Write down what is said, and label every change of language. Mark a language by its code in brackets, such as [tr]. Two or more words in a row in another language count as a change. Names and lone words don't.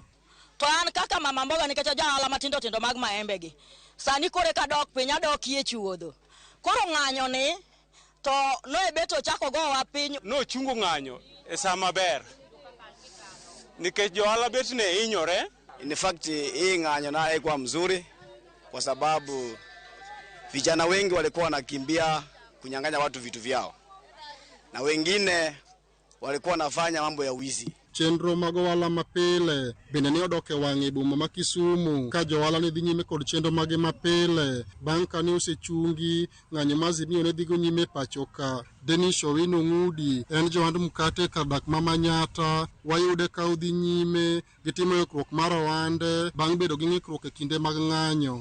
[luo] To an kaka mama mboga nikech jahala matindo tindo mag maembe gi sani kore ka dok piny adokie chuodho koro ng'anyo ni to no ebeto chako go wa piny no chungo ng'anyo e sama ber nikech johala bet ne hinyore. [en] In fact [sw] hii ng'anyo na haikuwa mzuri kwa sababu vijana wengi walikuwa wanakimbia kunyang'anya watu vitu vyao na wengine walikuwa wanafanya mambo ya wizi. [luo] Chenro mag ohala mapile bende ne odok e wang'e boma ma Kisumu ka johala ne dhi nyime kod chenro mage mapile bang' kane osechungi ng'anyo mazimio ne dhigo nyime pachoka. Dennis Owino Ng'udi en johand mkate kar dak ma Manyata wayude ka odhi nyime gitimo ikruok mar ohande bang' bedo gi ng'ikruok e kinde mag ng'anyo.